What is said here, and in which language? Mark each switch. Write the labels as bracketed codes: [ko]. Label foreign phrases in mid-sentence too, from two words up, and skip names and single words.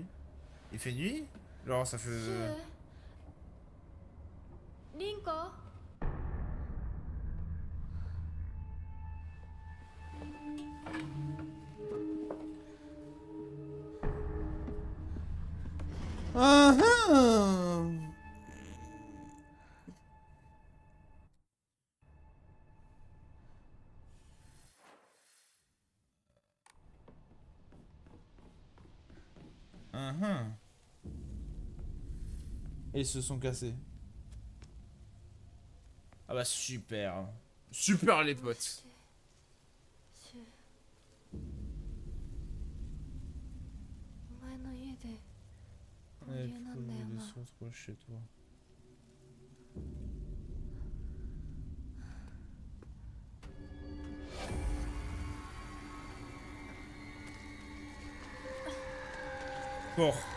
[fr] Il fait nuit? Genre ça fait... [ja] シュウリンコ [fr] Ah ah. Et ils se sont cassés. Ah bah super. Super les potes. [ja] シュウお前の家で合 [fr] Ouais, [ja] 流なんだよ [fr] faut [ja] な [fr] se retrouver chez toi. Bon.